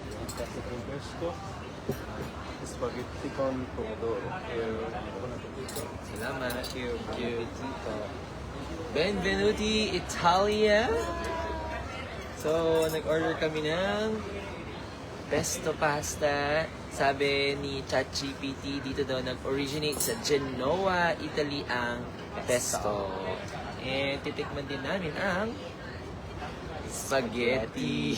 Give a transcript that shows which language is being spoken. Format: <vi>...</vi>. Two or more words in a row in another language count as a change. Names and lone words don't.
<it>classico pesto, spaghetti con pomodoro. Buon appetito.</it> <tl>Salamat.</tl> <en>Thank you.</en> <it>Appetito. Benvenuti Italia!</it> <tl>So, nag-order kami ng</tl> <en>pesto pasta.</en> <tl>Sabi ni ChatGPT, dito daw nag-originate sa Genoa, Italy ang pesto. And titikman din namin ang spaghetti.</tl>